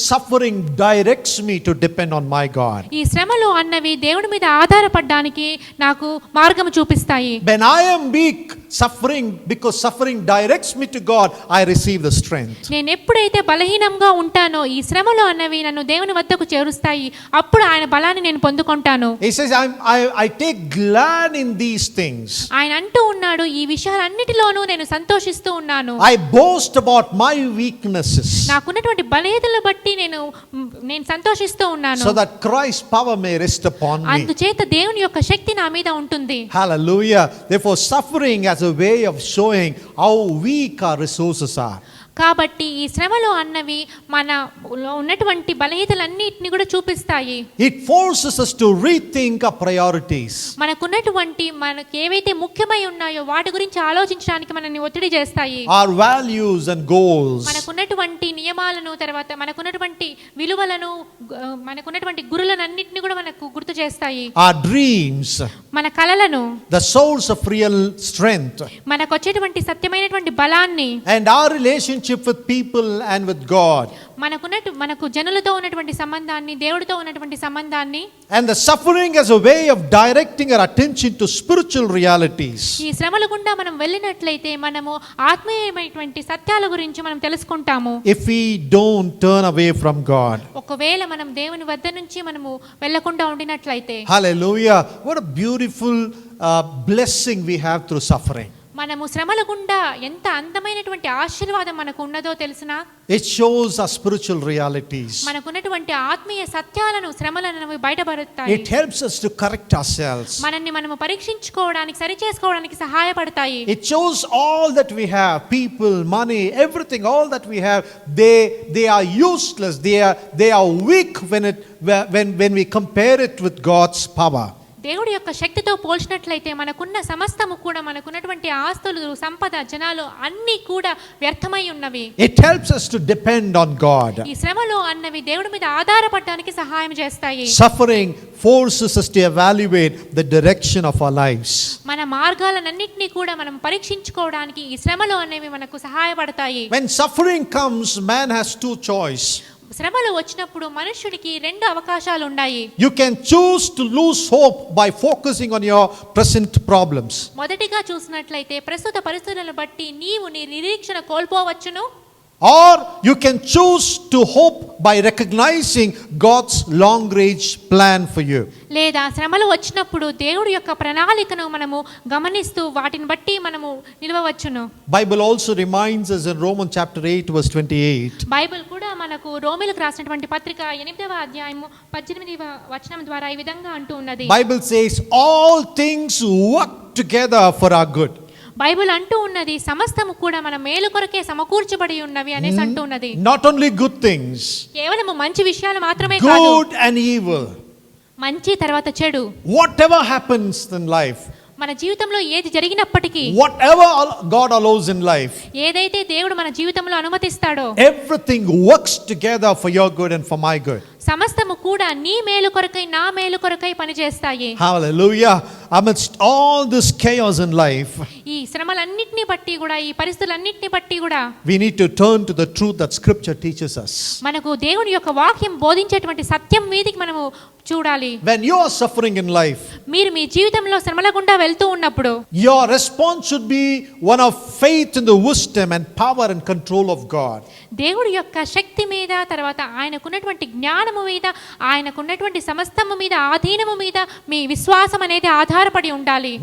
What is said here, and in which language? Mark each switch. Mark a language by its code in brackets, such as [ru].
[en] Suffering directs me to depend on my God. [te] ఈ శ్రమలు అన్నవి దేవుడి మీద ఆధారపడడానికి నాకు మార్గము చూపిస్తాయి. [en] When I am weak, because suffering directs me to God, I receive the strength. [te] నేను ఎప్పుడైతే బలహీనంగా ఉంటానో ఈ శ్రమలు అన్నవి నన్ను దేవుని వద్దకు చేరుస్తాయి, అప్పుడు ఆయన బలాన్ని నేను పొందుకుంటాను. [en] He says, I take glad in these things. [te] ఆయన అంటూ ఉన్నాడు, ఈ విషయాలన్నిటిలోనూ నేను సంతోషిస్తూ ఉన్నాను. [en] I boast about my weaknesses, [te] నాకున్నటువంటి బలహీనతలను బట్టి నేను సంతోషిస్తూ ఉన్నాను. [en] so that Christ's power may rest upon me. [te] అందుచేత దేవుని యొక్క శక్తి నా మీద ఉంటుంది. [en] Hallelujah. Therefore, suffering as a way of showing how weak our resources are. [te] కాబట్టి ఈ శ్రమలు అన్నవి మన ఉన్నటువంటి బలహీనతలన్నిటిని కూడా చూపిస్తాయి. [en] It forces us to rethink our priorities. [te] మనకున్నటువంటి మనకి ఏవైతే ముఖ్యమై ఉన్నాయో వాటి గురించి ఆలోచించడానికి మనల్ని ఒత్తిడి చేస్తాయి. [en] Our values and goals. [te] మనకున్నటువంటి నియమాలను, తర్వాత మనకున్నటువంటి విలువలను, మనకున్నటువంటి గురులను అన్నిటిని కూడా మనకు గుర్తు చేస్తాయి. [en] Our dreams. [te] మన కలలను, [en] The source of real strength. [te] మనకు వచ్చేటువంటి సత్యమైనటువంటి బలాన్ని, [en] And our relationship with people and with God. [te] మనకు జనులతో ఉన్నటువంటి సంబంధాన్ని, దేవుడితో ఉన్నటువంటి సంబంధాన్ని. [en] And the suffering as a way of directing our attention to spiritual realities. [te] ఈ శ్రమల గుండా మనం వెళ్ళినట్లయితే మనము ఆత్మీయమైనటువంటి సత్యాల గురించి మనం తెలుసుకుంటాము. [en] If we don't turn away from God. [te] ఒకవేళ మనం దేవుని వద్ద నుంచి మనము వెళ్ళకుండా ఉండినట్లయితే. [en] Hallelujah. What a beautiful blessing we have through suffering. [te] మనము శ్రమల గుండా ఎంత అందమైనటువంటి ఆశీర్వాదం మనకు ఉన్నదో తెలుసునా? [en] It shows our spiritual realities. [te] మనకున్నటువంటి ఆత్మీయ సత్యాలను శ్రమలను బయటపరుస్తాయి. [en] It helps us to correct ourselves. [te] మనల్ని మనము పరీక్షించుకోవడానికి, సరి చేసుకోవడానికి సహాయపడతాయి. [en] It shows all that we have, people, money, everything, all that we have, they are useless. They are weak when we compare it with God's power. [te] దేవుడి యొక్క శక్తితో పోల్చినట్లయితే మనకున్న సమస్తము కూడా, మనకున్నటువంటి ఆస్తులు, సంపద, జనాలు అన్నీ కూడా వ్యర్థమై ఉన్నవి. [en] It helps us to depend on God. [te] ఈ శ్రమలు అన్నవి దేవుడి మీద ఆధారపడడానికి సహాయం చేస్తాయి. [en] Suffering forces us to evaluate the direction of our lives. [te] మన మార్గాలన్నింటినీ కూడా మనం పరీక్షించుకోవడానికి ఈ శ్రమలు అనేవి మనకు సహాయపడతాయి. [en] When suffering comes, man has two choices. [te] శ్రమలు వచ్చినప్పుడు మనుషుడికి రెండు అవకాశాలు ఉన్నాయి. [en] You can choose to lose hope by focusing on your present problems. [te] మొదటిగా చూసినట్లయితే ప్రస్తుత పరిస్థితులను బట్టి నీవు నీ నిరీక్షణ కోల్పోవచ్చును. [en] Or you can choose to hope by recognizing God's long range plan for you. [te] లేదా శ్రమలు వచ్చినప్పుడు దేవుడి యొక్క ప్రణాళికను మనము గమనిస్తూ వాటిని బట్టి మనము నిలవవచ్చును. [en] Bible also reminds us in Romans chapter 8 verse 28. [te] Bible కూడా మనకు రోమీయులకు రాసినటువంటి పత్రిక 8వ అధ్యాయము 18వ వచనం ద్వారా ఈ విధంగా అంటూ ఉన్నది. [en] Bible says all things work together for our good. [te] Bible అంటూ ఉన్నది సమస్తము కూడా మన మేలు కొరకే సమకూర్చబడి ఉన్నవి అనేసి అంటూ ఉన్నది. [en] Not only good things, [te] కేవలం మంచి విషయాలు మాత్రమే కాదు, [en] good and evil. [te] మంచి తర్వాత చెడు. [en] Whatever happens in life, [te] మన జీవితంలో ఏది జరిగినప్పటికీ, [en] whatever God allows in life, [te] ఏదైతే దేవుడు మన జీవితంలో అనుమతిస్తాడో, [en] everything works together for your good and for my good. [te] సమస్తము కూడా నీ మేలు కొరకై, నా మేలు కొరకై పనిచేస్తాయి. [en] Hallelujah. amidst all this chaos in life, [te] ఈ శ్రమలన్నిటిని బట్టి కూడా, ఈ పరిస్థితులన్నిటిని బట్టి కూడా [en] we need to turn to the truth that Scripture teaches us. [te] మనకు దేవుని యొక్క వాక్యం బోధించేటువంటి సత్యం మీదికి మనము చూడాలి. [en] When you are suffering in life, [te] మీరు మీ జీవితంలో శ్రమల గుండా వెళ్తూ ఉన్నప్పుడు [en] your response should be one of faith in the wisdom and power and control of God. [te] దేవుడి యొక్క శక్తి మీద, తర్వాత ఆయనకున్నటువంటి జ్ఞానము మీద, ఆయనకున్నటువంటి సమస్తము మీద, ఆధీనము మీద మీ విశ్వాసం అనేది ఆధారపడి ఉండాలి.